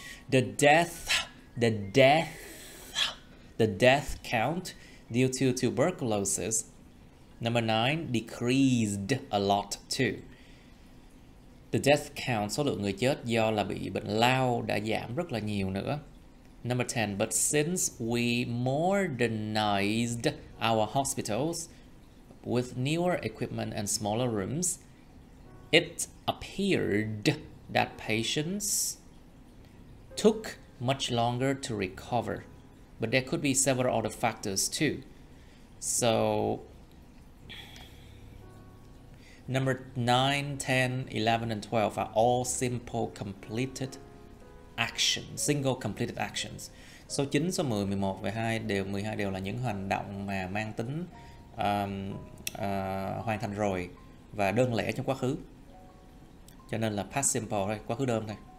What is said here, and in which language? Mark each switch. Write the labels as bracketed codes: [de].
[en] The death count due to tuberculosis, number 9, decreased a lot too. The death count, [vi] số lượng người chết do là bị bệnh lao đã giảm rất là nhiều nữa. [en] Number 10, but since we modernized our hospitals with newer equipment and smaller rooms, it appeared that patients took much longer to recover. But there could be several other factors too. So number 9, 10, 11, and 12 are all single completed actions. [vi] Số 9, số 10, 11 và 12 đều là những hành động mà mang tính hoàn thành rồi và đơn lẻ trong quá khứ. Cho nên là past simple thôi, quá khứ đơn thôi.